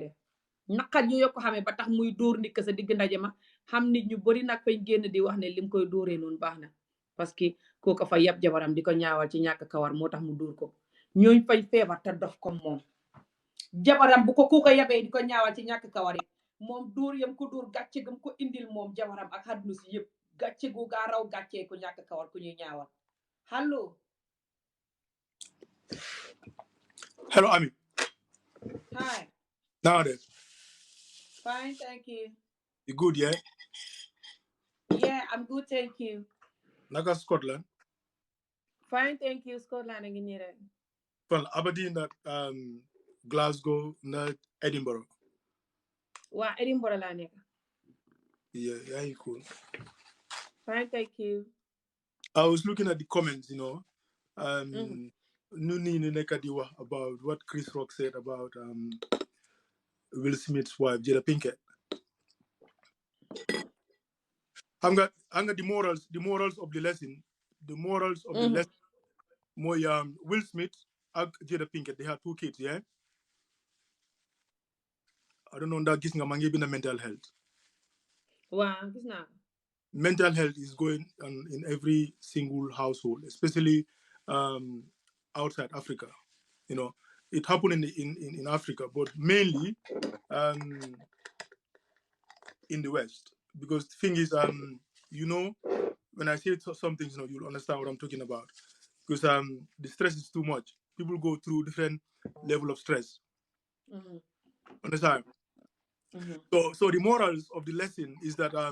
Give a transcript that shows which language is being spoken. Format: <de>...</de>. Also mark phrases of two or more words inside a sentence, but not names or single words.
<wo>def naqat yooyu ko xamee ba tax muy dóor ndikk sa digg ndaje ma xam nit ñu bari nag fañ génn di wax ne lim koy dóoree noonu baax na parce que kooka fa yab jabaram di ko ñaawal ci ñàkk kawar moo tax mu dóor ko ñooñ fay feebar te dof comme moom jabaram bu ko kooka yabee di ko ñaawal ci ñàkk kawar yi moom dóor yam ko dóor gàcce gam ko indil moom jabaram ak àdduna si yëpp gàcce gu gaa raw gàccee ku ñàkk kawar ku ñuy ñaawal allo</wo> <en>hello Ami hi nowadays fine thank you you good yeah I'm good thank you</en> <wo>naka Scotland</wo> <en>fine thank you</en> <wo>Scotland a ngi nii rek fan Aberdeen nag Glasgow na Edinburgh waa Edinburgh laa nekk</wo> <en>yeah cool fine thank you I was looking at the comments</en> <wo>nu nii ni nekk di wax</wo> <en>about what Chris Rock said about Will Smith's wife Jada Pinkett</en> <wo>xam nga</wo> <en>the morals of the lesson</en> <wo>mooy Will Smith ak Jada Pinkett</wo> <en>they had 2 kids yeah I don't know</en> <wo>ndax gis nga maa ngi bind</wo> <en>mental health</en> <wo>waaw gis naa</wo> <en>mental health is going on in every single household especially outside Africa you know it happened in Africa but mainly in the West because the thing is when I say some things you'll understand what I'm talking about because the stress is too much people go through different level of stress understand so the morals of the lesson is that</en>